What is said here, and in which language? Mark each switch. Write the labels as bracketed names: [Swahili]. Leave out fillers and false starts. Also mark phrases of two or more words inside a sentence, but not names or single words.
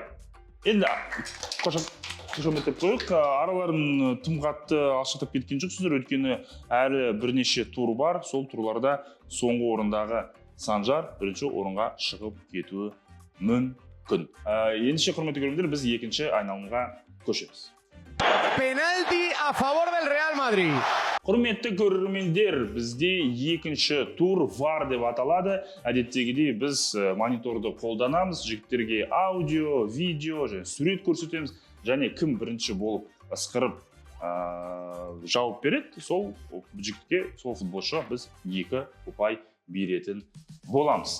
[Kazakh] Енді қошаметтеп қойық, араларын тым қатты алшақтап кеткен жоқсыздар, өйткені әрі бірнеше тур бар, сол турларда соңғы орындағы Санжар бірінші орынға шығып кетуі мүмкін. Ендеше құрметті көрермендер, біз екінші айналымға көшеміз. [Spanish] Penalti a favor del Real Madrid. [Kazakh] Құрметті көрермендер, бізде екінші тур VAR деп аталады. Әдеттегідей біз мониторды қолданамыз, жігіттерге аудио, видео және сурет көрсетеміз, және кім бірінші болып ысқырып жауап береді, сол жігітке, сол футболшыға біз 2 ұпай беретін боламыз.